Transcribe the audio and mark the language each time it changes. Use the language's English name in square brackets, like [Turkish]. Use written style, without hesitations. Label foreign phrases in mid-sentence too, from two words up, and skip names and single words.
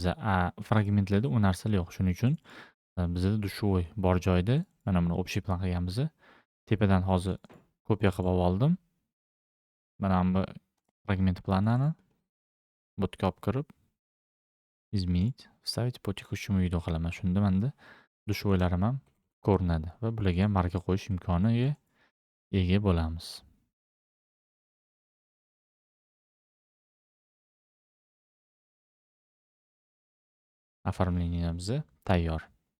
[Uzbek] Fragmentlarda u narsalar yo'q. Shuning uchun bizda dushovoy bor joyda mana buni общий plan qilganmiz. Tepadan hozir kopiya qilib oldim. Mana bu fragment planini bu yerga olib kirib [Russian] изменить, вставить по текущему виду [Uzbek] qilaman. Shunda menda dushovoylarim ham ko'rinadi va bularga marka qo'yish imkoniga ega bo'lamiz. Оформленiyamiz tayyor.